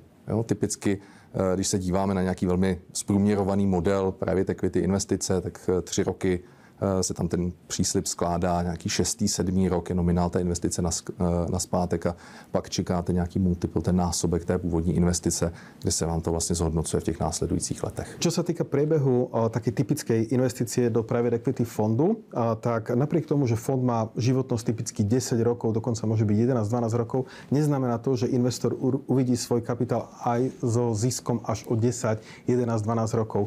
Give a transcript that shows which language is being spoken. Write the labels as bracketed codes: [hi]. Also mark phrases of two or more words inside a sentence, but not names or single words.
[cs] Jo, typicky, když se díváme na nějaký velmi zprůměrovaný model [en] private equity [cs] investice, tak 3 roky se tam ten příslib skládá nějaký 6., 7. rok je nominál té investice na zpátek a pak čekáte nějaký multiple, ten násobek té původní investice, kde se vám to vlastně zhodnocuje v těch následujících letech. [sk] Čo sa týka priebehu takej typickej investície do [en] private equity [sk] fondu, tak napriek tomu, že fond má životnosť typicky 10 rokov, dokonca môže byť 11-12 rokov, neznamená to, že investor uvidí svoj kapitál aj so ziskom až o 10, 11, 12 rokov.